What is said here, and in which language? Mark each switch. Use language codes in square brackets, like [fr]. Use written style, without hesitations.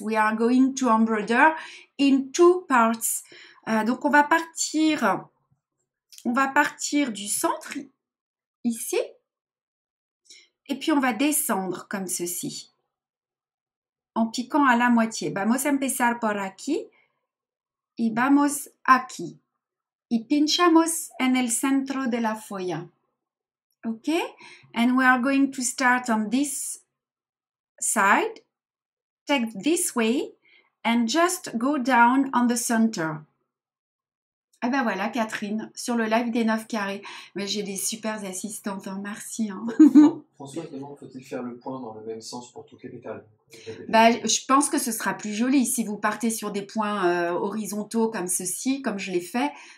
[en] We are going to embroider in two parts. [fr] Donc, on va partir du centre, ici. Et puis, on va descendre comme ceci. En piquant à la moitié. [es] Vamos a empezar por aquí y vamos aquí. Y pinchamos en el centro de la folla. Okay? [en] And we are going to start on this side. Take this way and just go down on the center. [fr] Ah ben voilà, Catherine, sur le live des 9 carrés. Mais j'ai des super assistantes, hein, merci. Hein. François demande, faut-il faire le point dans le même sens pour toutes les pétales? Bah, je pense que ce sera plus joli si vous partez sur des points horizontaux comme ceci, comme je l'ai fait.